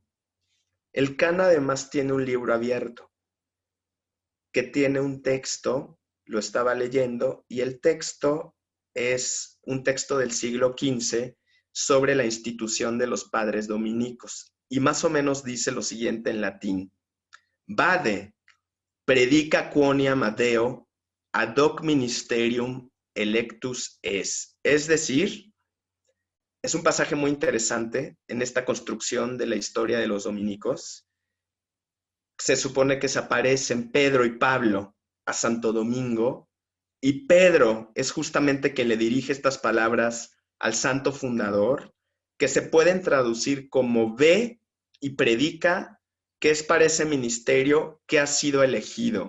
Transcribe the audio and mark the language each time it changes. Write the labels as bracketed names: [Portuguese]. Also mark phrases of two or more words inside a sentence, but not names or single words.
[Spanish] El can además tiene un libro abierto, que tiene un texto, lo estaba leyendo, y el texto es un texto del siglo XV sobre la institución de los padres dominicos. Y más o menos dice lo siguiente en latín. [Latin] Vade, predica quoniam adeo, ad hoc ministerium electus es. [Spanish] Es decir, es un pasaje muy interesante en esta construcción de la historia de los dominicos. Se supone que se aparecen Pedro y Pablo a Santo Domingo, y Pedro es justamente quien le dirige estas palabras al santo fundador, que se pueden traducir como ve y predica, que es para ese ministerio que ha sido elegido.